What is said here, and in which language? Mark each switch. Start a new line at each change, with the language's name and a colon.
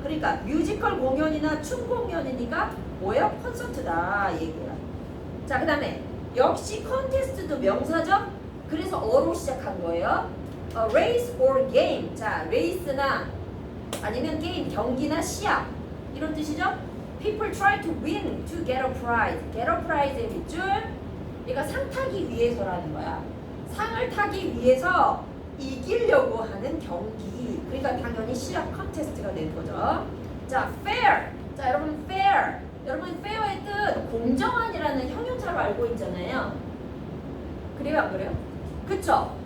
Korean: 그러니까 뮤지컬 공연이나 춤 공연이니까 뭐예요? 콘서트다 얘기야. 자, 그 다음에 역시 컨테스트도 명사죠? 그래서 어로 시작한 거예요.
English: race or game.
Korean: 자, 레이스나 아니면 게임, 경기나 시합 이런 뜻이죠?
English: People try to win to get a prize. get a prize
Korean: 의 밑줄. 얘가 상 타기 위해서라는 거야. 상을 타기 위해서 이기려고 하는 경기. 그러니까 당연히 시합 컨테스트가 되는 거죠. 자, fair. 자, 여러분 fair. 여러분 fair의 뜻 공정한이라는 형용사로 알고 있잖아요. 그래요, 안 그래요? 그쵸?